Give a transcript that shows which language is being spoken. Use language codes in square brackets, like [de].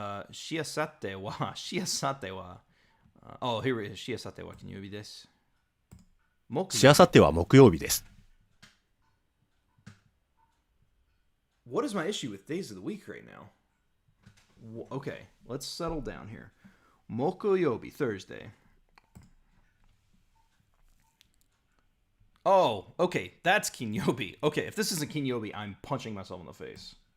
[ja] しあさっては [en] Oh, here it is. [ja] しあさっては金曜日です。しあさっては木曜日です。 [en] What is my issue with days of the week right now? Okay, let's settle down here. Mokoyobi, Thursday. Oh, okay, that's Kinyobi. Okay, if this isn't Kinyobi, I'm punching myself in the face.